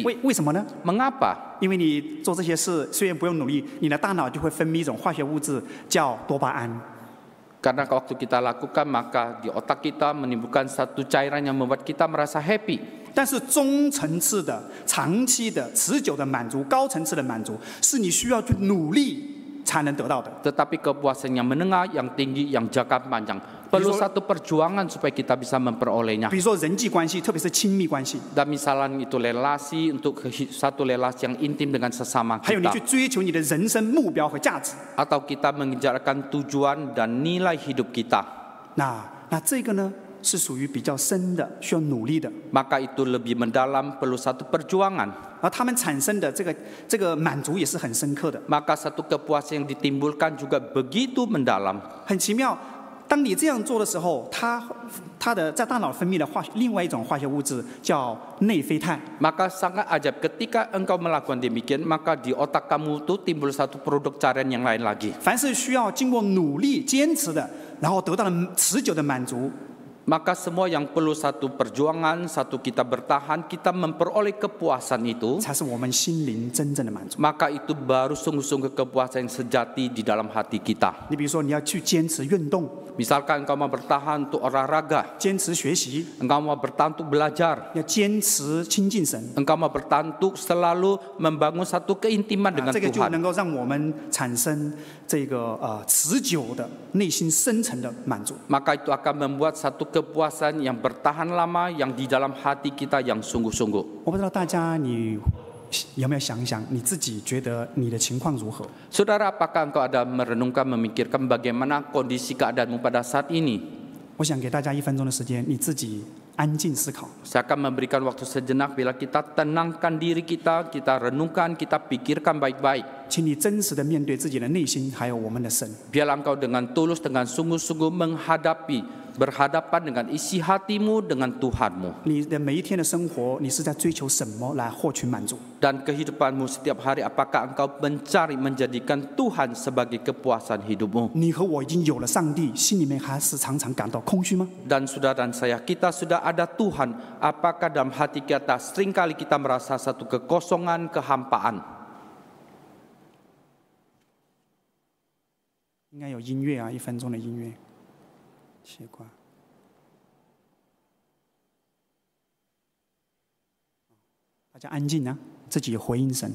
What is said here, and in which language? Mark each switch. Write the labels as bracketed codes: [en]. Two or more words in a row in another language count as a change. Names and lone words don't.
[zh] 为什么呢？ [id] Mengapa? [zh] 因为你做这些事虽然不用努力，你的大脑就会分泌一种化学物质叫多巴胺。 [id] Karena waktu kita lakukan, maka di otak kita menimbulkan satu cairan yang membuat kita merasa happy. [zh] 但是中层次的、长期的、持久的满足、高层次的满足，是你需要去努力才能得到的。 [id] Tetapi kepuasan yang menengah, yang tinggi, yang jangka panjang perlu satu perjuangan supaya kita bisa memperolehnya. [zh] 比如说人际关系，特别是亲密关系， [id] Dan misalnya itu relasi untuk satu relasi yang intim dengan sesama [zh] 还有你 [id] kita. [zh] 去追求你的人生目标和价值。 [id] Atau kita mengejarkan tujuan dan nilai hidup kita. [zh] 那这个呢，是属于比较深的，需要努力的。 [id] Maka itu lebih mendalam, perlu satu perjuangan. [zh] 而他们产生的这个满足也是很深刻的。 [id] Maka satu kepuasan yang ditimbulkan juga begitu mendalam. [zh] 很奇妙，当你这样做的时候，它的在大脑分泌的另外一种化学物质叫内啡肽。 [id] Maka sangat ajaib ketika engkau melakukan demikian, maka di otak kamu itu timbul satu produk cairan yang lain lagi. [zh] 凡是需要经过努力坚持的，然后得到了持久的满足， [id] Maka semua yang perlu satu perjuangan, satu kita bertahan, kita memperoleh kepuasan itu, [zh] 才是我们心灵真正的满足。 [id] maka itu baru sungguh-sungguh kepuasan yang sejati di dalam hati kita. [zh] 你比如说，你要去坚持运动， [id] Misalkan engkau mau bertahan untuk olahraga, [zh] 坚持学习， [id] engkau mau bertahan untuk belajar, [zh] 要坚持亲近神， [id] engkau mau bertahan untuk selalu membangun satu keintiman dengan [zh] 这个就 [id] Tuhan. [zh] 能够让我们产生这个持久的内心深层的满足。 [id] Maka itu akan membuat satu kepuasan yang bertahan lama, yang di dalam hati kita yang sungguh-sungguh. [zh] 我不知道大家你有没有想一想，你自己觉得你的情况如何？ [id] Saudara, apakah engkau ada merenungkan, memikirkan bagaimana kondisi keadaanmu pada saat ini? [zh] 我想给大家1分钟的时间，你自己安静思考。 [id] Saya akan memberikan waktu sejenak bila kita tenangkan diri kita, kita renungkan, kita pikirkan baik-baik. [zh] 请你真实的面对自己的内心，还有我们的神。 [id] Biarlah engkau dengan tulus, dengan sungguh-sungguh berhadapan dengan isi hatimu dengan Tuhanmu. [zh] 你的每一天的生活，你是在追求什么来获取满足？ [id] Dan kehidupanmu setiap hari, apakah engkau mencari menjadikan Tuhan sebagai kepuasan hidupmu? [zh] 你和我已经有了上帝，心里面还是常常感到空虚吗？ [id] Dan saudara dan saya, kita sudah ada Tuhan. Apakah dalam hati kita seringkali kita merasa satu kekosongan, kehampaan? [zh] 应该有音乐啊，1分钟的音乐。奇怪，大家安静啊，自己回应神。